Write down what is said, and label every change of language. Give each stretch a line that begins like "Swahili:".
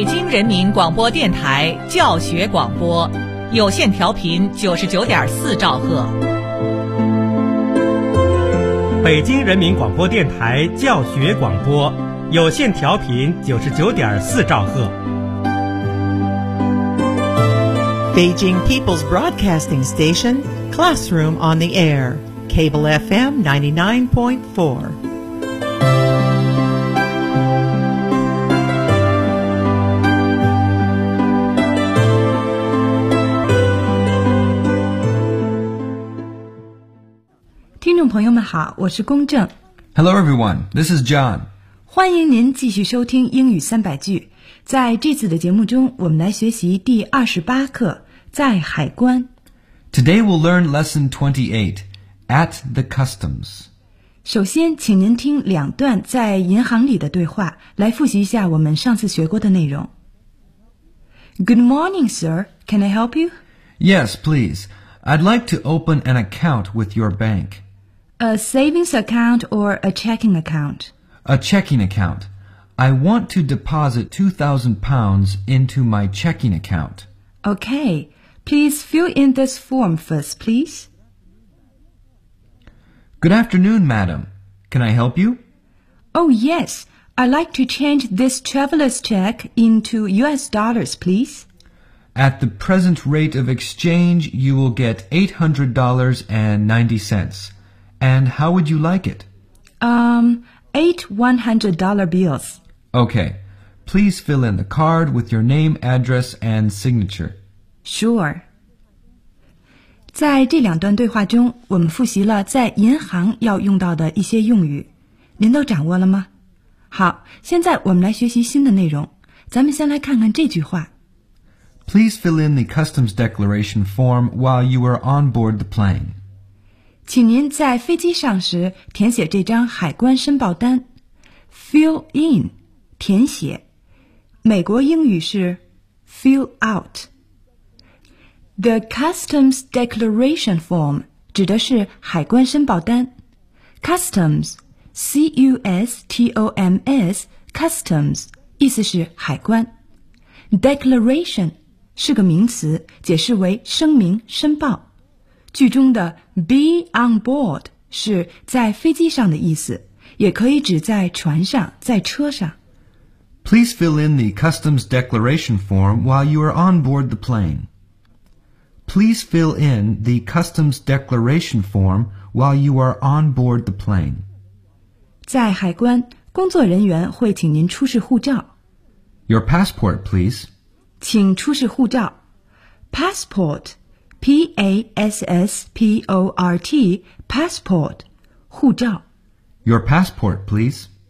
Chinese: 人民广播电台教学广播，有线调频99.4兆赫。北京人民广播电台教学广播，有线调频99.4兆赫。
English: Beijing People's Broadcasting Station, Classroom on the Air, Cable FM 99.4. Hello everyone, this is John.
Chinese: 欢迎您继续收听英语三百句。在这次的节目中，我们来学习第28课，在海关。
English: Today we'll learn lesson 28, at the customs.
Chinese: 首先，请您听两段在银行里的对话，来复习一下我们上次学过的内容。
English: Good morning, sir. Can I help you? Yes, please. I'd like to open an account with your bank. A savings account or a checking account? A checking account. I want to deposit £2,000 into my checking account. Okay. Please fill in this form first, please. Good afternoon, madam. Can I help you? Oh, yes. I'd like to change this traveler's check into US dollars, please. At the present rate of exchange, you will get $800.90. And how would you like it? $800 bills. Okay. Please fill in the card with your name, address, and signature. Sure.
Chinese: 在这两段对话中，我们复习了在银行要用到的一些用语。您都掌握了吗？好，现在我们来学习新的内容。咱们先来看看这句话。
English: Please fill in the customs declaration form while you are on board the plane.
Chinese: 请您在飞机上时填写这张海关申报单。
English: Fill in,
Chinese: 填写。美国英语是
English: fill out。 The customs declaration form
Chinese: 指的是海关申报单。
English: Customs, C-U-S-T-O-M-S, customs,
Chinese: 意思是海关。 Declaration 是个名词，解释为声明、申报。句中的
English: be on board
Chinese: 是在飞机上的意思，也可以指在船上，在车上。
English: Please fill in the customs declaration form while you are on board the plane. Please fill in the customs declaration form while you are on board the plane.
Chinese: 在海关，工作人员会请您出示护照。
English: Your passport, please.
Chinese: 请出示护照。
English: Passport. P-A-S-S-P-O-R-T, passport,
Chinese: 护照。
English: Your passport, please.